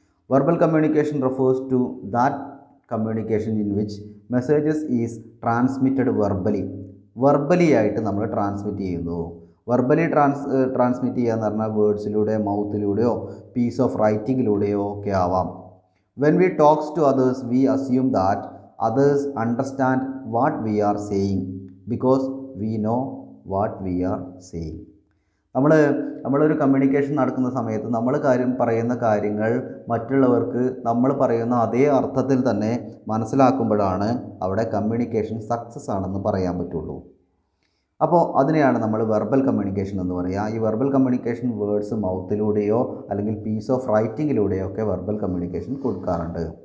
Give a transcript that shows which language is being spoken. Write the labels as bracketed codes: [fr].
[en] verbal communication refers to that communication in which messages is transmitted verbally [ml] ആയിട്ട് നമ്മൾ transmit ചെയ്യുന്നു. Verbally transmit ചെയ്യുക എന്ന് പറഞ്ഞാൽ വേർഡ്സിലൂടെ, മൗത്തിലൂടെയോ പീസ് ഓഫ് റൈറ്റിങ്ങിലൂടെയോ ഒക്കെ ആവാം. When we talks to others V assume that [en] others understand what we are saying because we know what we are saying. [ml] നമ്മളൊരു communication നടക്കുന്ന സമയത്ത് നമ്മൾ പറയുന്ന കാര്യങ്ങൾ മറ്റുള്ളവർക്ക് നമ്മൾ പറയുന്ന അതേ അർത്ഥത്തിൽ തന്നെ മനസ്സിലാക്കുമ്പോഴാണ് അവിടെ കമ്മ്യൂണിക്കേഷൻ സക്സസ് ആണെന്ന് പറയാൻ പറ്റുള്ളൂ. അപ്പോൾ അതിനെയാണ് നമ്മൾ വെർബൽ കമ്മ്യൂണിക്കേഷൻ എന്ന് പറയുക. ഈ വെർബൽ കമ്മ്യൂണിക്കേഷൻ വേർഡ്സ് മൗത്തിലൂടെയോ അല്ലെങ്കിൽ പീസ് ഓഫ് റൈറ്റിങ്ങിലൂടെയോ ഒക്കെ വെർബൽ കമ്മ്യൂണിക്കേഷൻ കൊടുക്കാറുണ്ട്.